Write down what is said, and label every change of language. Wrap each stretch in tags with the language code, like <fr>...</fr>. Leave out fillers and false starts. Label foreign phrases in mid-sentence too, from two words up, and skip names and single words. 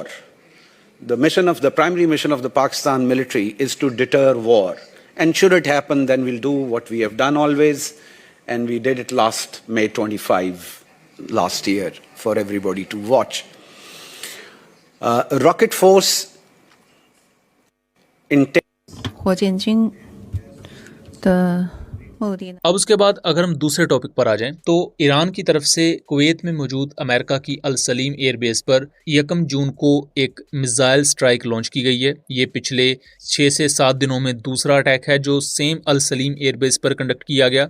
<en>The primary mission of the Pakistan military is to deter war. And should it happen, then we'll do what we have done always. And we did it last May 25, last year, for everybody to watch. Rocket Force</en> <zh>火箭军的目的呢？</zh> <hi>अब उसके बाद अगर हम दूसरे टॉपिक पर आ जाएं तो ईरान की तरफ से कुवैत में मौजूद अमेरिका की अल सलीम एयरबेस पर 1 जून को एक</hi> <en>missile strike launch</en> <hi>की गई है। ये पिछले 6 से 7 दिनों में दूसरा अटैक है जो सेम अल सलीम एयरबेस पर कंडक्ट किया गया।</hi>